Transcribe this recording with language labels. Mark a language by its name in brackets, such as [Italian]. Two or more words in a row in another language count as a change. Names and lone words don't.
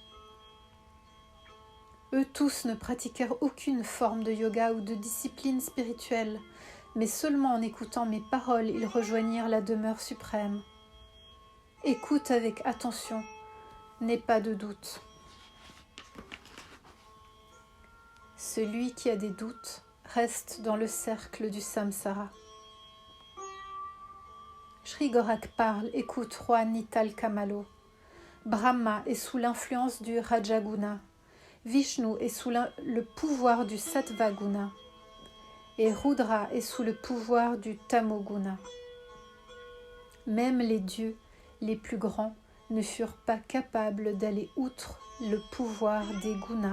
[French] Eux tous ne pratiquèrent aucune forme de yoga ou de discipline spirituelle, mais seulement en écoutant mes paroles, ils rejoignirent la demeure suprême. Écoute avec attention, n'aie pas de doute. Celui qui a des doutes reste dans le cercle du samsara. Shri Gorakh parle, écoute, roi Nital Kamalo. Brahma est sous l'influence du Rajaguna. Vishnu est sous le pouvoir du Sattva-guna. Et Rudra est sous le pouvoir du Tamoguna. Même les dieux les plus grands ne furent pas capables d'aller outre le pouvoir des gunas.